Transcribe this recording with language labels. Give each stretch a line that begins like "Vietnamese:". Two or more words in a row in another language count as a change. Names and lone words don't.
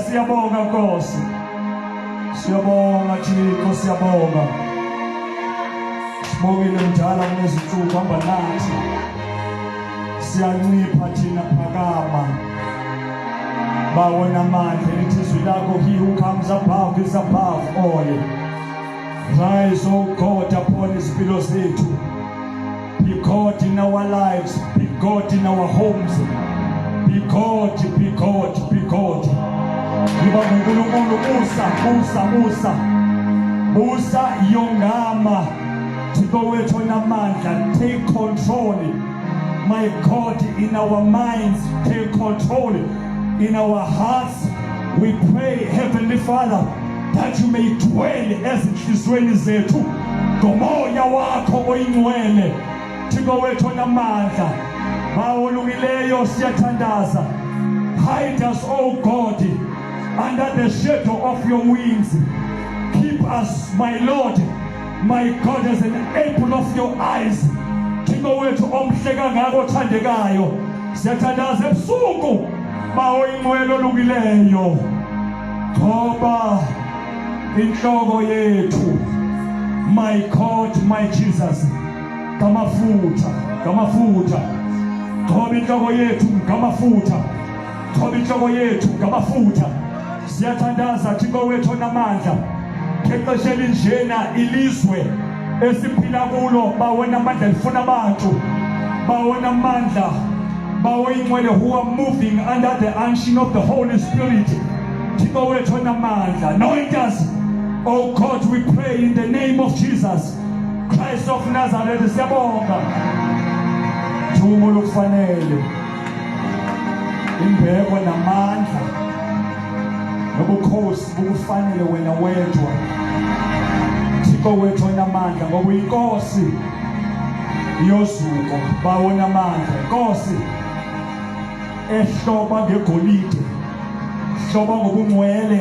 Zulu: Siyabonga Nkosi, siyabonga Thixo, siyabonga. Sibongile mdala kunezinsuku hamba nathi, siyancipha thina phakama. Bawona amandla, lithi izwi lakho,
English: he who comes above is above all. Rise, O God, upon
Zulu: izimpilo zethu.
English: Be God in our lives, be God in our homes. Be God, be God, be God.
Zulu: Yiba nguNkulunkulu, busa yongama.
Xhosa: Thixo wethu onamandla,
English: take control. My God, in our minds, take control. In our hearts, we pray, Heavenly Father, that you may dwell
Zulu: ezinhlizweni zethu ngomoya wakho oyingcwele.
Xhosa: Thixo wethu onamandla, bawolukileyo siyathandaza.
English: Hide us, O God, under the shadow of your wings. Keep us, my Lord, my God, as an apple of your eyes.
Xhosa: Thixo wethu omhle kangaka othandekayo, siyathandaza ebusuku bawo inqwelo olukileyo. Thoba inhloko yethu,
English: my God, my Jesus,
Xhosa: ngamafutha, ngamafutha. Thoba inhloko yethu ngamafutha, thoba inhloko yethu ngamafutha. Siyathandaza Thixo wethu onamandla, exesha elinjena ilizwe esiphila kulo bawona amandla lifuna abantu, bawona amandla, bawo inqwele
English: who are moving under the unction of the Holy Spirit.
Xhosa: Thixo wethu onamandla,
English: anoint us, oh God, we pray in the name of Jesus Christ of Nazareth.
Xhosa: Siyabonga thumo lokufanele, imbeko namandla nobukhosi bukufanele wena wedwa. Thixo wethu onamandla, ngoba uyinkosi yozuko, bawona amandla, inkosi ehloba ngegolide, hloba ngobungcwele.